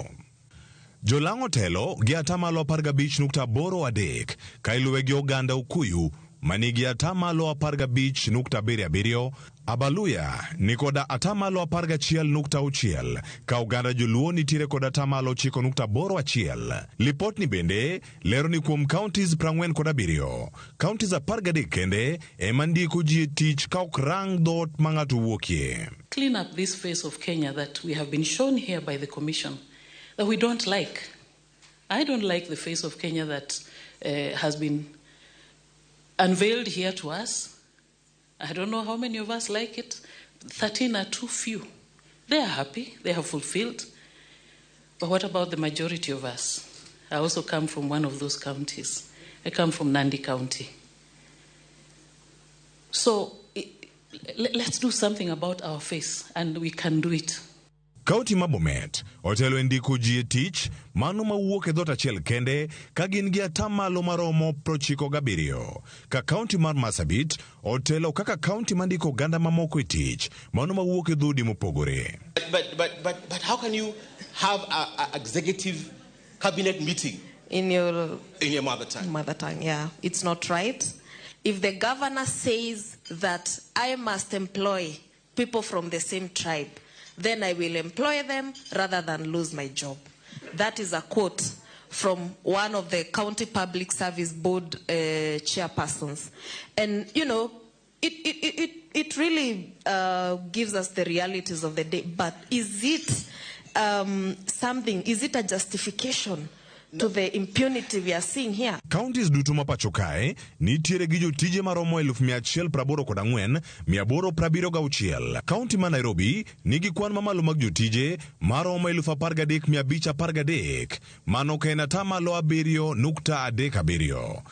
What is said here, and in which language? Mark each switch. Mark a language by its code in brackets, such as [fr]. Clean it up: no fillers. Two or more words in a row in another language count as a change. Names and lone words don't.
[luo] Jolango telo gi atamalo 15.83 ka iluwe gi oganda Okuyu manigi atamalo 15.77, Abaluya ni koda atamalo 11.6 ka oganda Joluo nitiere koda atamalo 9.81. Lipot ni bende lero ni kuom counties 47, counties 13 kende ema ndiko ji tich ka ok rang dhoot ma ng'ato wuokie. [en] Clean up this face of Kenya that we have been shown here by the commission that we don't like. I don't like the face of Kenya that has been unveiled here to us. I don't know how many of us like it. 13 are too few. They are happy, they have fulfilled. But what about the majority of us? I also come from one of those counties. I come from Nandi County. So let's do something about our face, and we can do it. [luo] Kaunti ma Bomet otelo ndiko ji e tich mano mawuok e dhot achiel kende ka gin gi atamalo maromo 97. Ka kaunti mar Marsabit otelo kaka kaunti mandiko oganda mamoko e tich mano mawuok e dhoudi mopogore. [en] But how can you have a executive cabinet meeting in your mother tongue? Mother tongue, yeah. It's not right. If the governor says that I must employ people from the same tribe, then I will employ them rather than lose my job. That is a quote from one of the County Public Service Board chairpersons. And, you know, it really gives us the realities of the day. But is it something, is it a justification to the impunity we are seeing here? [luo] Counties duto mapacho kae nitiere gi jotije maromo 184,876. County ma Nairobi nigi kwan mamalo mag jotije maromo 13,513. Mano ka en atamalo 7.37.